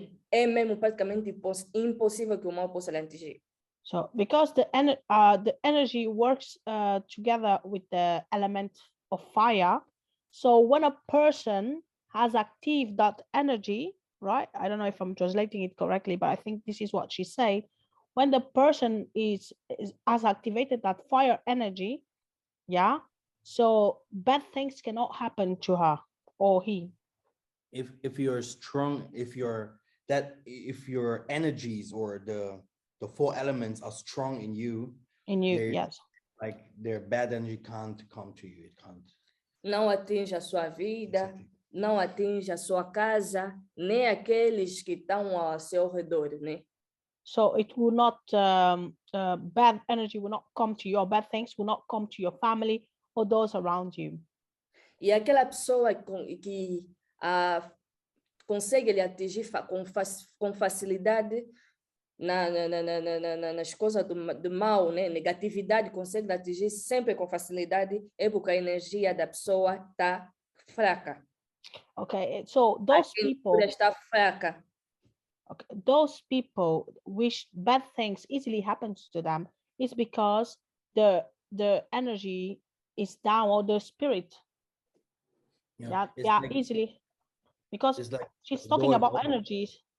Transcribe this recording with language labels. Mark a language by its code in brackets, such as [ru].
[pt] É mesmo praticamente impossível que o mal possa lhe atingir. [en] So because the energy works together with the element of fire, so when a person has active that energy, right? I don't know if I'm translating it correctly, but I think this is what she said. When the person has activated that fire energy, yeah, so bad things cannot happen to her or he. If you're strong, if you're that if your energies or the four elements are strong in you, yes. like their bad energy can't come to you. It can't. [pt] Não atinge a sua vida, não atinge a sua casa, nem aqueles que estão ao seu redor, né? [en] So it will not, bad energy will not come to you, or bad things will not come to your family or those around you. [pt] E aquela pessoa que consegue lhe atingir com facilidade nas coisas do mal, né? Negatividade consegue lhe atingir sempre com facilidade, é porque a energia da pessoa está fraca. [en] Okay, so those people [pt] está fraca. [en] Okay, those people which bad things easily happens to them is because the energy is down, or the spirit. Yeah, like, easily, because like she's talking about energies.